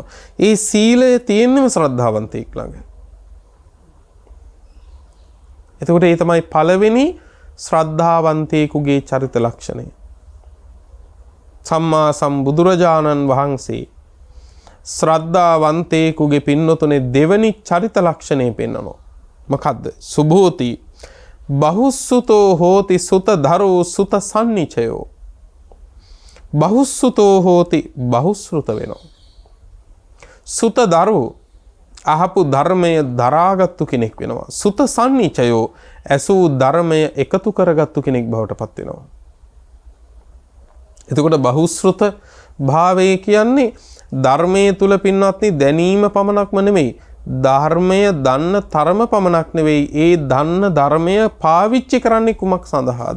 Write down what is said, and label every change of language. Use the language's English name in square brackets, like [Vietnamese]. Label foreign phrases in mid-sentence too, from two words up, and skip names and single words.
[Sinhala] ඒ සීලය තියෙන්නම ශ්‍රද්ධාවන්තයෙක් ළඟ. එතකොට ඒ තමයි පළවෙනි ශ්‍රද්ධාවන්තයෙකුගේ චරිත ලක්ෂණය. සම්මා සම්බුදුරජාණන් වහන්සේ ශ්‍රද්ධාවන්තයෙකුගේ පින්නතුනේ දෙවනි චරිත ලක්ෂණය පෙන්වනවා. මොකද්ද? [Pali] සුභෝති බහුසුතෝ හෝති සුතධරෝ සුත සම්නිචයෝ. බහුසුතෝ හෝති [Sinhala] බහුශ්‍රුත වෙනවා. සුතධරෝ අහපු ධර්මය දරාගත්තු කෙනෙක් වෙනවා. [Pali] සුත සම්නිචයෝ [Sinhala] ඇසූ ධර්මය එකතු කරගත්තු කෙනෙක් බවට පත් වෙනවා. එතකොට බහුශ්‍රුත භාවය කියන්නේ ධර්මයේ තුල පින්වත්නි දැනීම පමණක්ම නෙමෙයි ධර්මය දන්න තරම පමණක් නෙවෙයි ඒ දන්න ධර්මය පාවිච්චි කරන්නේ කුමක් සඳහාද?